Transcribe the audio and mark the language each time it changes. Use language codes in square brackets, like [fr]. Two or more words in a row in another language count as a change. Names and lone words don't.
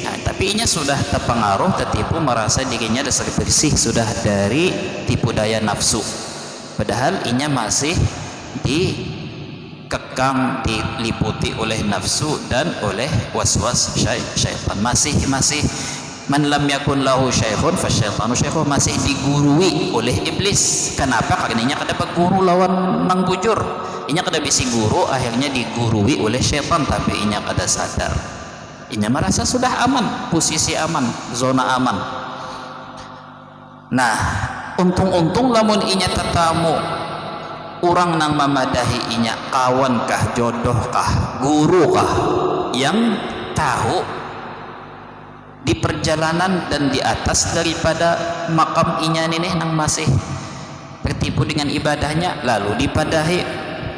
[bjn] Nah, tapi inya sudah terpengaruh, tertipu, merasa dirinya dasar bersih, sudah dari tipu daya nafsu. Padahal inya masih dikekang, diliputi oleh nafsu dan oleh waswas syaitan. [ar] Masih من لم يكن له شيخ فالشيطان شيخه, [bjn] masih digurui oleh iblis. Kenapa? Karena inya kada guru lawan nang bujur, inya kada bisi guru, akhirnya digurui oleh syaitan, tapi inya kada sadar. Inya merasa sudah aman, posisi aman, zona aman. Nah, untung-untung lamun inya tetamu orang nang memadahi inya, kawan kah, jodoh kah, guru kah, yang tahu di perjalanan dan di atas daripada makam inya ini nang masih tertipu dengan ibadahnya, lalu dipadahi.